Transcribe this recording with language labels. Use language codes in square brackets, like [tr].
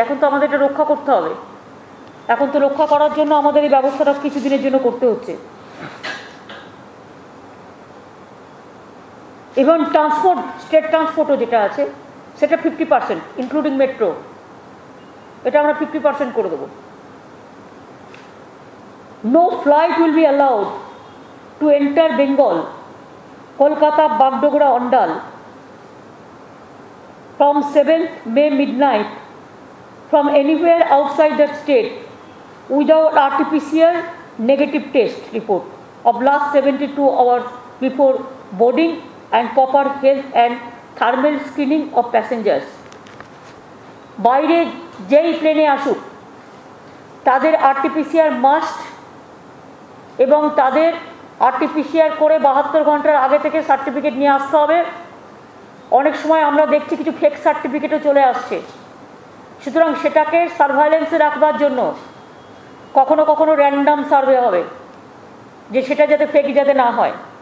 [bn] এখন তো আমাদের এটা রক্ষা করতে হবে। এখন তো রক্ষা করার জন্য আমাদের এই ব্যবস্থাটা কিছুদিনের জন্য করতে হচ্ছে। এবং ট্রান্সপোর্ট, স্টেট ট্রান্সপোর্টও যেটা আছে সেটা 50%, ইনক্লুডিং মেট্রো, এটা আমরা 50% করে দেবো। [en] No flight will be allowed to enter Bengal, Kolkata, Bagdogra, Andal from 7th May midnight from anywhere outside that state without RT-PCR negative test report of last 72 hours before boarding and proper health and thermal screening of passengers. [bn] বাইরে যেই প্লেনে আসুক তাদের RT-PCR must, এবং তাদের RT-PCR করে 72 ঘন্টার আগে থেকে সার্টিফিকেট নিয়ে আসতে হবে। অনেক সময় আমরা দেখছি কিছু ফেক সার্টিফিকেটও চলে আসছে, সুতরাং সেটাকে সার্ভাইলেন্সে রাখবার জন্য কখনো কখনো র্যান্ডাম সার্ভে হবে, যে সেটা যাতে ফেক যাতে না হয়।